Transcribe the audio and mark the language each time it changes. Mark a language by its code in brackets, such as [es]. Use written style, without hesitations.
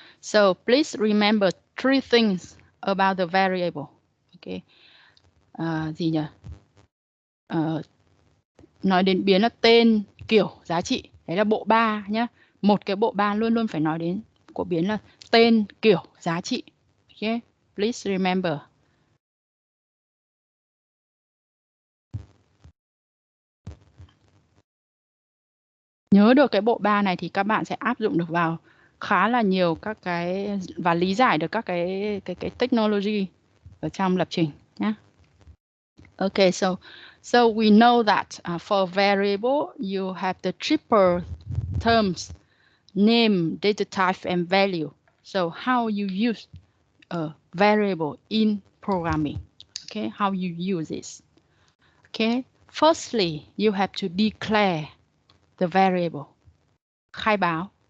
[en] So please remember 3 things about the variable. [vi] Okay. Gì nhỉ? Nói đến biến là tên, kiểu, giá trị. Đấy là bộ 3 nhé. Một cái bộ 3 luôn luôn phải nói đến của biến là tên, kiểu, giá trị. Okay. [en] Please remember. [vi] Nhớ được cái bộ 3 này thì các bạn sẽ áp dụng được vào khá là nhiều các cái và lý giải được các cái technology ở trong lập trình nhé. [en] Okay, so we know that for variable you have the triple terms: name, data type, and value. So how you use a variable in programming? Okay, how you use this? Okay, firstly you have to declare the variable. [vi] Khai báo.